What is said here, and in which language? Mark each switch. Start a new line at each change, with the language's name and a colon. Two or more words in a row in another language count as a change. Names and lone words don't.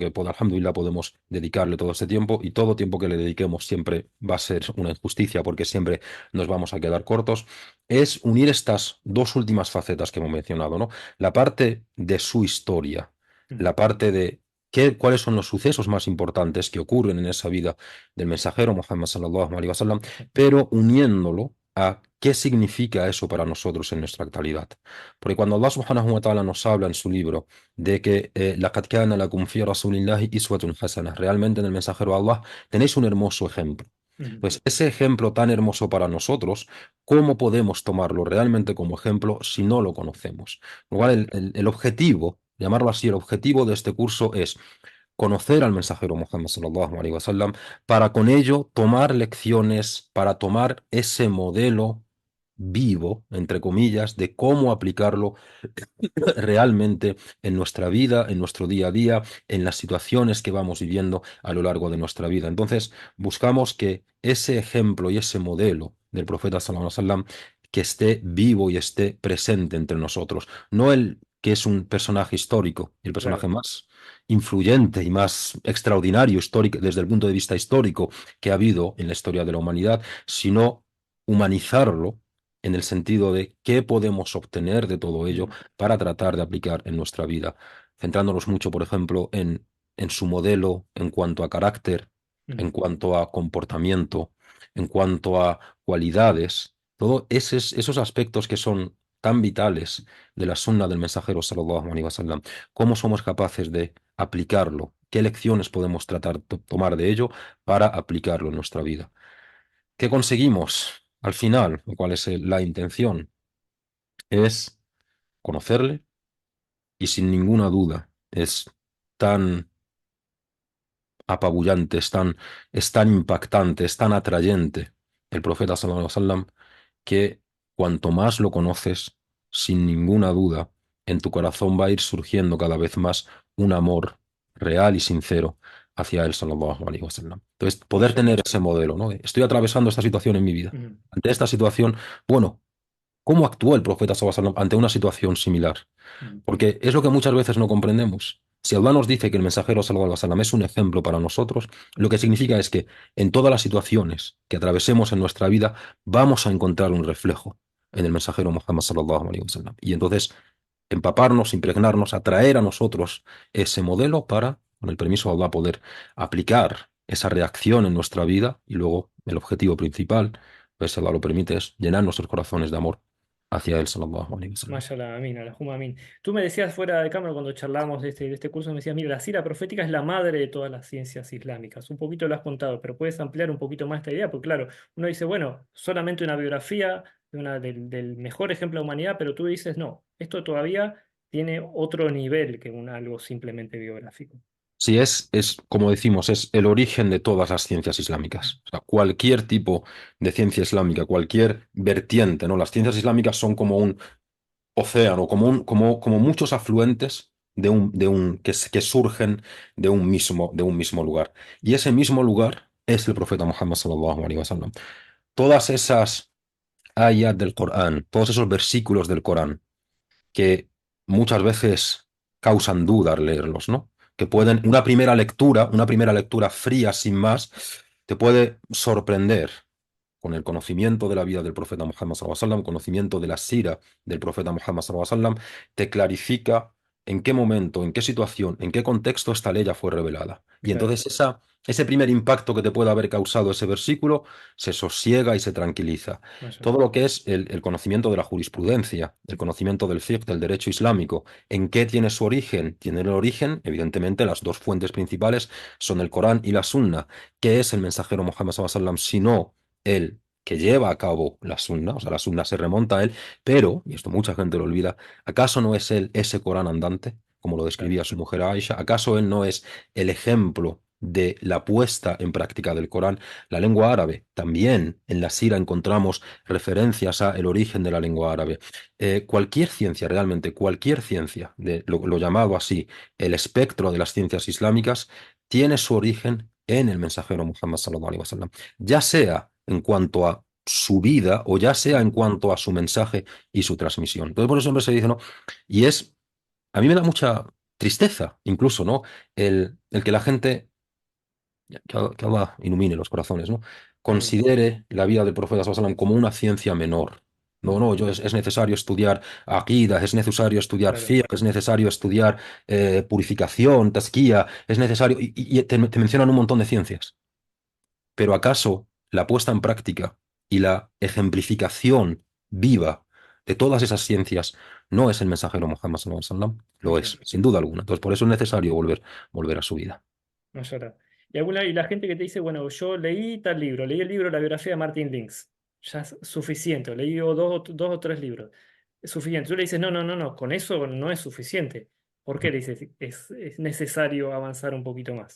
Spanish: Que alhamdulillah podemos dedicarle todo este tiempo y todo tiempo que le dediquemos siempre va a ser una injusticia porque siempre nos vamos a quedar cortos, es unir estas dos últimas facetas que hemos mencionado, ¿no? La parte de su historia, la parte de cuáles son los sucesos más importantes que ocurren en esa vida del mensajero Muhammad
Arabic: صلى الله عليه وسلم,
Spanish: pero uniéndolo a qué significa eso para nosotros en nuestra actualidad. Porque cuando
Arabic: الله سبحانه وتعالى
Spanish: nos habla en su libro de que
Arabic: لَقَدْ كَانَ لَكُمْ فِي رَسُولِ اللَّهِ إِسْوَةٌ حَسَنَةٌ,
Spanish: realmente en el mensajero de Allah tenéis un hermoso ejemplo. Ujú. Pues ese ejemplo tan hermoso para nosotros, ¿cómo podemos tomarlo realmente como ejemplo si no lo conocemos? Igual el objetivo, llamarlo así, el objetivo de este curso es conocer al mensajero Muhammad
Arabic: صلى الله عليه وسلم
Spanish: para con ello tomar lecciones, para tomar ese modelo vivo, entre comillas, de cómo aplicarlo realmente en nuestra vida, en nuestro día a día, en las situaciones que vamos viviendo a lo largo de nuestra vida. Entonces, buscamos que ese ejemplo y ese modelo del profeta
Arabic: صلى الله عليه وسلم
Spanish: que esté vivo y esté presente entre nosotros, no el que es un personaje histórico, el personaje Claro. más influyente y más extraordinario histórico desde el punto de vista histórico que ha habido en la historia de la humanidad, sino humanizarlo en el sentido de qué podemos obtener de todo ello Mm, para tratar de aplicar en nuestra vida, centrándonos mucho, por ejemplo, en su modelo en cuanto a carácter, mm. en cuanto a comportamiento, en cuanto a cualidades, todos esos aspectos que son tan vitales de la sunna del mensajero
Arabic: صلى الله عليه وسلم,
Spanish: cómo somos capaces de aplicarlo, qué lecciones podemos tomar de ello para aplicarlo en nuestra vida. ¿Qué conseguimos al final? ¿Cuál es la intención? Es conocerle y sin ninguna duda es tan apabullante, es tan impactante, es tan atrayente el profeta
Arabic: صلى الله عليه وسلم
Spanish: que cuanto más lo conoces, sin ninguna duda, en tu corazón va a ir surgiendo cada vez más un amor real y sincero hacia él
Arabic: صلى الله عليه وسلم.
Spanish: Entonces, poder tener Mashallah. ese modelo, ¿no? Estoy atravesando esta situación en mi vida. Mm, Ante esta situación, bueno, ¿cómo actuó el profeta
Arabic: صلى الله عليه وسلم
Spanish: ante una situación similar? mm. Porque es lo que muchas veces no comprendemos. Si Allah nos dice que el mensajero
Arabic: صلى الله عليه وسلم
Spanish: es un ejemplo para nosotros, lo que significa es que en todas las situaciones que atravesemos en nuestra vida vamos a encontrar un reflejo en el mensajero Muhammad
Arabic: صلى الله عليه وسلم.
Spanish: Y entonces empaparnos, impregnarnos, atraer a nosotros ese modelo para, con el permiso de Allah, poder aplicar esa reacción en nuestra vida y luego el objetivo principal, pues si Allah lo permite, es llenar nuestros corazones de amor hacia él
Arabic: صلى الله عليه وسلم. ما شاء الله، آمين، اللهم آمين.
Spanish: Tú me decías fuera de cámara cuando charlábamos de este curso, me decías, mira, la sira profética es la madre de todas las ciencias islámicas. Un poquito lo has contado, pero puedes ampliar un poquito más esta idea, porque claro, uno dice, bueno, solamente una biografía del mejor ejemplo de humanidad, pero tú dices, no, esto todavía tiene otro nivel que algo simplemente biográfico. Sí, como decimos, es el origen de todas las ciencias islámicas. O sea, cualquier tipo de ciencia islámica, cualquier vertiente, ¿no? Las ciencias islámicas son como un océano, como muchos afluentes que surgen de un mismo lugar. Y ese mismo lugar es el profeta Muhammad
Arabic: صلى الله عليه وسلم.
Spanish: Todas esas ayat del Corán, todos esos versículos del Corán que muchas veces causan duda al leerlos, ¿no? Que Mm, pueden, una primera lectura fría sin más, te puede sorprender con el conocimiento de la vida del profeta Muhammad
Arabic: صلى الله عليه وسلم,
Spanish: conocimiento de la sira del profeta Muhammad
Arabic: صلى الله عليه وسلم,
Spanish: te clarifica en qué momento, en qué situación, en qué contexto esta ley ya fue revelada. Y claro, entonces ese primer impacto que te puede haber causado ese versículo se sosiega y se tranquiliza. Todo mashallah. lo que es el conocimiento de la jurisprudencia, el conocimiento del fiqh, del derecho islámico, ¿en qué tiene su origen? Tiene el origen, evidentemente, las dos fuentes principales son el Corán y la Sunna. ¿Qué es el mensajero Muhammad
Arabic: صلى الله عليه وسلم
Spanish: sino él que lleva a cabo la sunna? O sea, la sunna se remonta a él, pero, y esto mucha gente lo olvida, ¿acaso no es él ese Corán andante, como lo Claro. describía su mujer Aisha? ¿Acaso él no es el ejemplo de la puesta en práctica del Corán? La lengua árabe, también en la Sira encontramos referencias a el origen de la lengua árabe. Cualquier ciencia, realmente cualquier ciencia, de lo llamado así, el espectro de las ciencias islámicas, tiene su origen en el mensajero Muhammad
Arabic: صلى الله عليه وسلم,
Spanish: ya sea en cuanto a su vida o ya sea en Mm, cuanto a su mensaje y su transmisión. Entonces, por eso siempre se dice, ¿no? Y a mí me da mucha tristeza, incluso, ¿no? El que la gente, que Allah ilumine los corazones, ¿no? amin. Considere la vida del profeta
Arabic: صلى الله عليه وسلم
Spanish: como una ciencia menor. No, Mm, no, es necesario estudiar aqida, es necesario estudiar claro. fiqh, es necesario estudiar purificación, tasquía, es necesario, y te mencionan un montón de ciencias. Pero ¿acaso la puesta en práctica y la ejemplificación viva de todas esas ciencias no es el mensajero Muhammad
Arabic: صلى الله عليه وسلم?
Spanish: Lo es, Mashallah. sin duda alguna. Entonces, por eso es necesario volver a su vida. No llorar. Y la gente que te dice, bueno, yo leí tal libro, leí el libro La biografía de Martin Links, ya es suficiente, o leí dos o tres libros, es suficiente. Tú le dices, no, no, no, no, con eso no es suficiente. ¿Por qué le dices, es necesario avanzar un poquito más?